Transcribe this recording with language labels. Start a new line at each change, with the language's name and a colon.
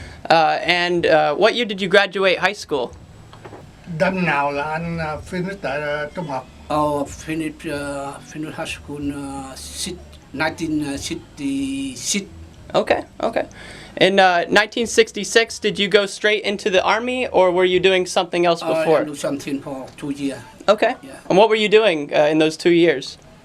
English: And what year did you graduate high school?
Vietnamese: Năm nào là anh finish tại trung học?
English: Oh, finished high school 1966. Okay. In 1966, did you go straight into the army, or were you doing something else before? I do something for 2 years. Okay. Yeah. And what were you doing in those 2 years?